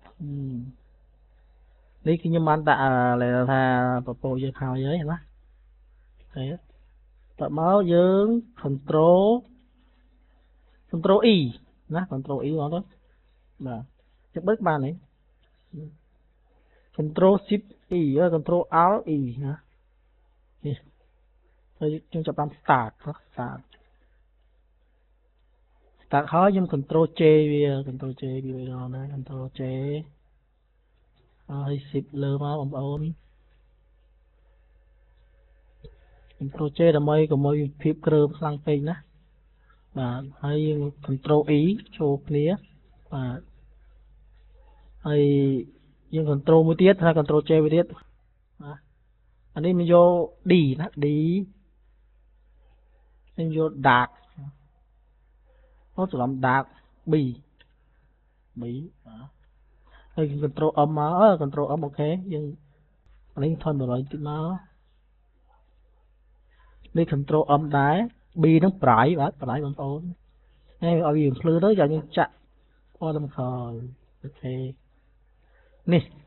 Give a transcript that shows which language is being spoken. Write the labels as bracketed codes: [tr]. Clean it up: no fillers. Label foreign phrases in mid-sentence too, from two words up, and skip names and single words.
[km] នេះគឺខ្ញុំបានដាក់ថាពពកយើងហើយណាអូខេតមកយើង [en] control E [km] ណា [en] control E [km] បងប្អូនបាទចាំបើកបានទេ [en] control shift E control alt E [km] ណានេះហើយខ្ញុំចាប់តាម start តាក់ហើយយើង [en] control J [km] វា [en] control J [km] វាណា [en] control J [km] ហើយ zip លើមកបងប្អូន [en] control J [km] ដើម្បីកុំឲ្យវាភាពក្រើមខ្លាំងពេកណាបាទហើយយើង [en] control E [km] ចូលគ្នាបាទហើយយើង control មួយទៀតថា [en] control J [km] មួយទៀតបាទអានេះ [vi] mình vô D [km] ណា D [vi] mình vô dark [km] ច្រឡំ [en] dark B [km] បាទហើយ [en] control M [km] មក [en] control M [km] អូខេយើងអានេះថយ100តិចមកនេះ [en] control M [km] ដែរ B ហ្នឹងប្រៃបាទប្រៃបងប្អូនហើយឲ្យវាភ្លឺទៅចាំយើងចាក់ពណ៌តាមក្រោយអូខេនេះ